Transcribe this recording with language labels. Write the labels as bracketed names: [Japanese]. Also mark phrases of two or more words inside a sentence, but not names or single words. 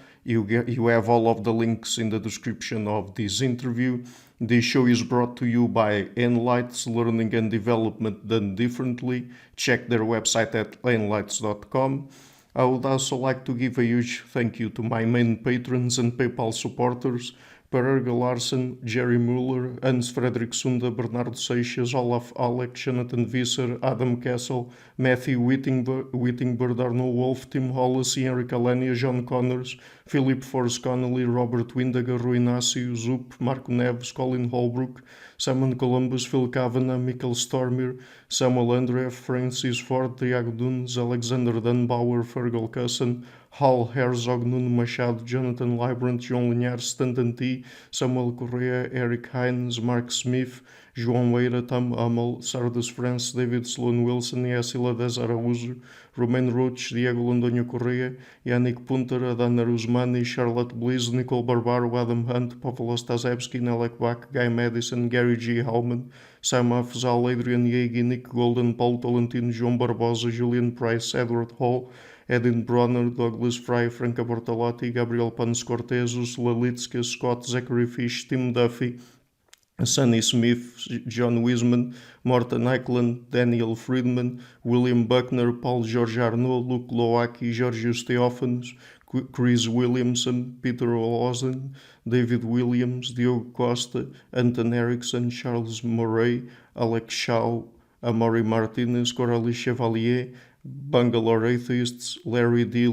[English] You have all of the links in the description of this interview. This show is brought to you by Enlights Learning and Development Done Differently. Check their website at enlights.com. I would also like to give a huge thank you to my main patrons and PayPal supporters, Per Erga Larsen, Jerry Muller, Hans Fredrik Sunda, Bernardo Seixas, Olaf Alex, Jonathan Visser, Adam Kessel, Matthew Whittingbird, Arno Wolf, Tim Hollis, Henrik Alenia, John Connors, Philip Force Connolly, Robert Windager, Rui Inácio, Zup, Marco Neves, Colin Holbrook, Simon Columbus, Phil Kavanagh, Michael Stormir, Samuel Andreff, Francis Ford, Tiago Dunes, Alexander Dunbauer, Fergal Cusson, Hal Herzog, Nuno Machado, Jonathan Librant, João Linhares, Stanton T, Samuel Correa, Eric Hines, Mark Smith, João Weira, Tom Hummel, Sardus France, David Sloan Wilson, Yacila Dez Araújo, Romain Roach, Diego Londonho Correa, Yannick Punter, Adana Rusmani, Charlotte Bliss, Nicole Barbaro, Adam Hunt, Pavlo Stazewski, Nelek Bach, Guy Madison, Gary G. Hallman, Sam Afzal, Adrian Yegi, Nick Golden, Paulo Tolentino, João Barbosa, Julian Price, Edward Hall, Edin Bronner, Douglas Fry, Franca Bortolotti, Gabriel Panos Cortez, Ursula Litska, Scott, Zachary Fish, Tim Duffy, Sonny Smith, John Wiseman, Morten Eklund, Daniel Friedman, William Buckner, Paul George Arnaud, Luke Lowacki, Georgios Theophanos, Chris Williamson, Peter Olsen, David Williams, Diogo Costa, Anton Erickson, Charles Murray, Alex Shaw, Amaury Martinez, Coralie Chevalier, Bangalore Atheists, Larry D.